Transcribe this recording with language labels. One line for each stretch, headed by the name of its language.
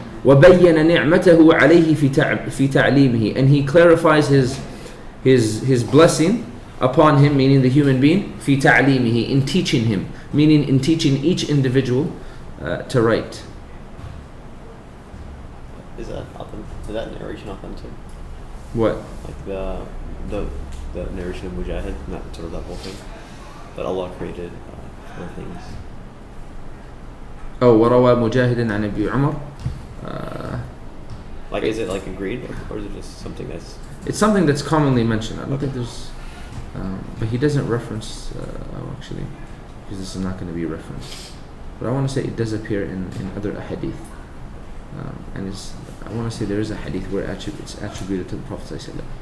Arabic: وبين نعمته عليه في تعليمه,
English: and he clarifies his blessing upon him, meaning the human being,
Arabic: في تعليمه,
English: in teaching him, meaning in teaching each individual to write. Is that narration authentic? What? Like the narration of Mujahid, not sort of that whole thing, but Allah created other things.
Arabic: Oh, وروى مجاهد عن أبي عمر.
English: Like, is it like agreed, or is it just something that's? It's something that's commonly mentioned. I don't think there's, but he doesn't reference. Actually, because this is not going to be referenced. But I want to say it does appear in other hadith, and I want to say there is a hadith where it's attributed to the Prophet ﷺ.